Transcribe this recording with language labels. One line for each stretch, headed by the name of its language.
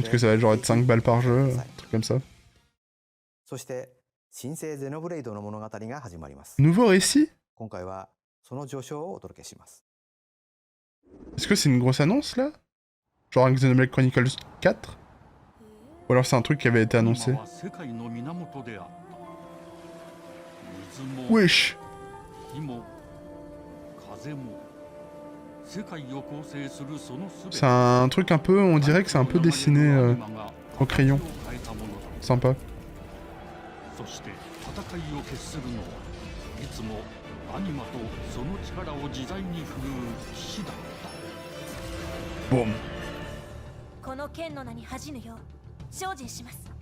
French: J'imagine que ça va être genre être 5 balles par jeu, un truc comme ça.
Japanese: そして新生ゼノブレイドの物語が始まります
French: Nouveau récit?
Japanese: 今回はその序章をお届けします
French: Est-ce que c'est une grosse annonce là? Genre un Xenoblade Chronicles 4? Ou alors c'est un truc qui avait été annoncé?
Japanese: 今は世界の源であった水も
French: Wesh!
Japanese: 火も風も世界を構成するその全て
French: C'est un truc un peu, on dirait que c'est un peu dessiné au crayon. Sympa.
Japanese: そして戦いを決するのはいつもアニマとその力を自在に振るう騎士だった
French: Boum.
Japanese: この剣の名に恥じぬよう精進します。